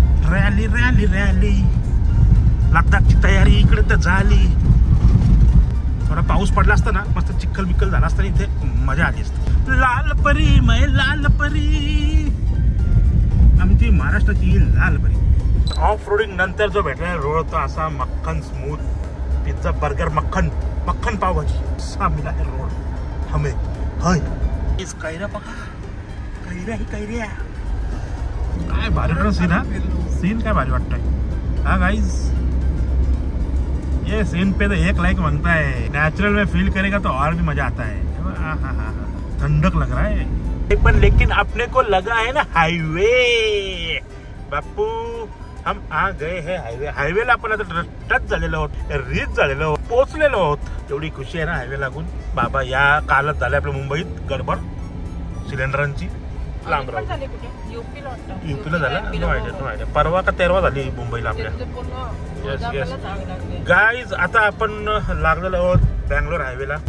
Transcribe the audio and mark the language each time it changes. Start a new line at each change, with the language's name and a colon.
Marathi: Rally rally rally. लद्दाखची तयारी इकडे तर झाली. थोडा पाऊस पडला असता ना, मस्त चिखल बिक्कल झाला असता, इथे मजा आली असती. लाल परी मै लाल परी, आमची महाराष्ट्राची लाल परी. ऑफ रोडिंग नंतर जो भेटला रोड होता असा मक्खन स्मूथ.
Hindi: पिझ्झा बर्गर मक्खन मक्खन पावभाजी असा मिला है रोड हमें.
Marathi: हाय इस कैऱ्या बघा, कैऱ्या ही कैऱ्या. काय भारी सीन हा. सीन काय भारी वाटतंय हा गाइस.
Hindi: ये सीन पे तो 1 लाइक मांगता है. नेचुरल में फील करेगा तो और भी मजा आता है. ठंडक लग रहा है. पण लेकिन अपने को लगा है ना हाईवे. बापू हम आ गए हैं हायवे.
Marathi: हायवेला आपण आता टच झालेलो आहोत, रीच झालेलो आहोत, पोहोचलेलो आहोत. एवढी खुशी आहे ना हायवे लागून. बाबा या कालच झाले आपल्या मुंबईत गडबड सिलेंडरांची. लांब राहून युपीला झाला. No idea. परवा का 13वा झाली मुंबईला आपल्या.
English: yes yes guys,
Marathi: आता आपण लागलेलो आहोत बँगलोर हायवेला.